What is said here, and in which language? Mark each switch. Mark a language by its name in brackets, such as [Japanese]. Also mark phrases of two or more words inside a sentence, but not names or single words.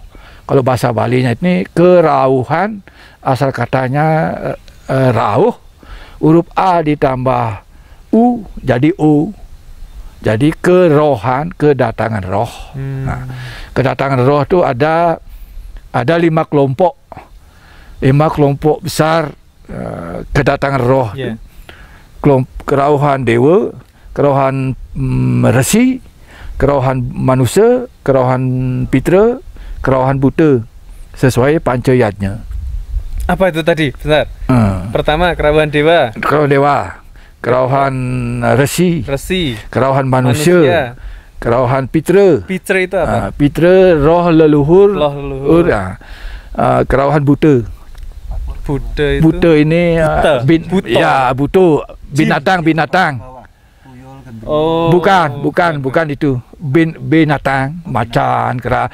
[Indonesian] Kalau bahasa Balinya ini kerauhan, asal katanya rauh, huruf A ditambah U jadi O. Jadi kerohan, kedatangan roh. Nah, kedatangan roh itu ada 5 kelompok. 5 kelompok besar kedatangan roh. Yeah. Kerauhan dewa, kerauhan resi, kerauhan manusia, kerauhan pitra, kerauhan buta, sesuai pancayatnya. Apa itu tadi? Bentar. Pertama kerauhan dewa. Kerauhan dewa, kerauhan resi, kerauhan manusia, kerauhan pitra. Pitra itu apa? Pitra roh leluhur. Kerauhan buta. Buta ini buta binatang. Oh, bukan itu binatang macan kera.